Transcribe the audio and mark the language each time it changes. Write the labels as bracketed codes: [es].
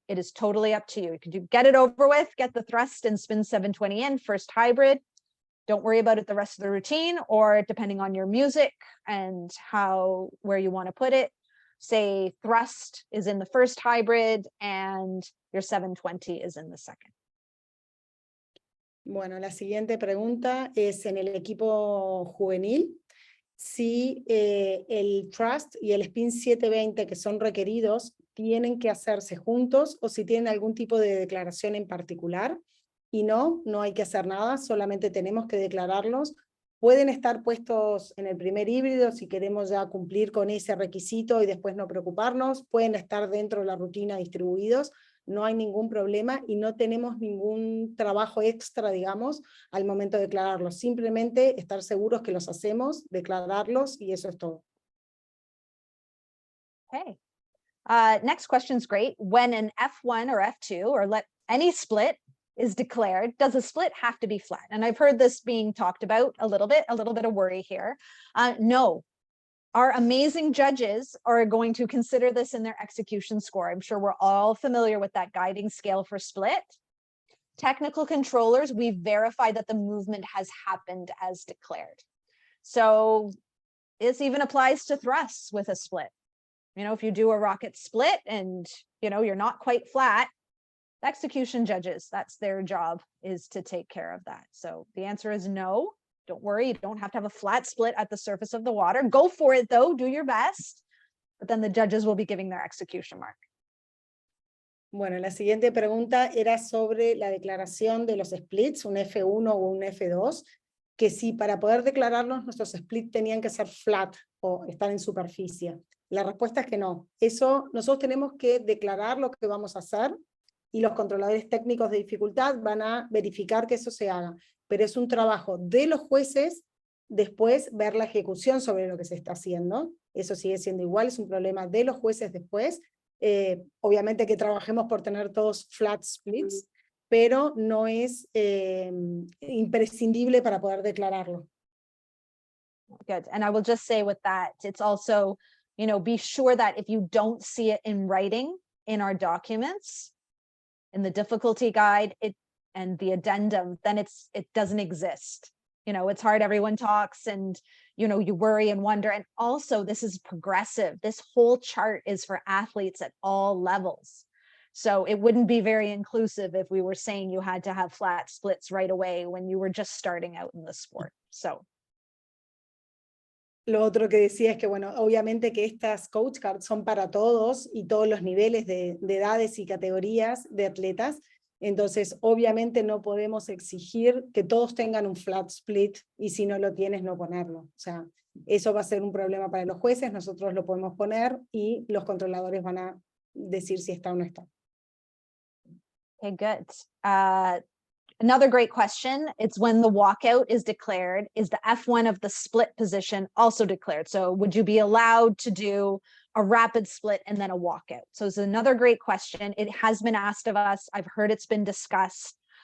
[en] It is totally up to you. You can get it over with, get the thrust and spin 720 in, first hybrid. Don't worry about it the rest of the routine, or depending on your music and where you want to put it, say thrust is in the first hybrid and your 720 is in the second. [es] Bueno, la siguiente pregunta es en el equipo juvenil, si el thrust y el spin 720 que son requeridos tienen que hacerse juntos o si tienen algún tipo de declaración en particular. Y no hay que hacer nada, solamente tenemos que declararlos. Pueden estar puestos en el primer híbrido si queremos ya cumplir con ese requisito y después no preocuparnos. Pueden estar dentro de la rutina distribuidos, no hay ningún problema y no tenemos ningún trabajo extra, digamos, al momento de declararlos. Simplemente estar seguros que los hacemos, declararlos y eso es todo. [en] Okay. Next question is great. When an F1 or F2 or any split is declared, does a split have to be flat? And I've heard this being talked about a little bit of worry here. No, our amazing judges are going to consider this in their execution score. I'm sure we're all familiar with that guiding scale for split. Technical controllers, we verify that the movement has happened as declared. So this even applies to thrusts with a split. You know, if you do a rocket split and, you know, you're not quite flat, execution judges, that's their job, is to take care of that. So the answer is no. Don't worry, you don't have to have a flat split at the surface of the water. Go for it though, do your best. But then the judges will be giving their execution mark. [es] Bueno, la siguiente pregunta era sobre la declaración de los splits, un F1 o un F2, que si para poder declararlos nuestros splits tenían que ser flat o estar en superficie. La respuesta es que no. Eso, nosotros tenemos que declarar lo que vamos a hacer y los controladores técnicos de dificultad van a verificar que eso se haga. Pero es un trabajo de los jueces después ver la ejecución sobre lo que se está haciendo. Eso sigue siendo igual, es un problema de los jueces después. Obviamente que trabajemos por tener todos flat splits, pero no es imprescindible para poder declararlo. [en] Good. And I will just say with that, it's also, you know, be sure that if you don't see it in writing in our documents, in the difficulty guide and the addendum, then it doesn't exist. You know, it's hard, everyone talks and, you know, you worry and wonder. And also this is progressive. This whole chart is for athletes at all levels. So it wouldn't be very inclusive if we were saying you had to have flat splits right away when you were just starting out in the sport. So. [es] Lo otro que decía es que, bueno, obviamente que estas coach cards son para todos y todos los niveles de edades y categorías de atletas. Entonces, obviamente no podemos exigir que todos tengan un flat split y si no lo tienes, no ponerlo. O sea, eso va a ser un problema para los jueces, nosotros lo podemos poner y los controladores van a decir si está o no está. [en] Okay, good. Another great question. It's when the walkout is declared, is the F1 of the split position also declared? So would you be allowed to do a rapid split and then a walkout? So it's another great question. It has been asked of us. I've heard it's been discussed.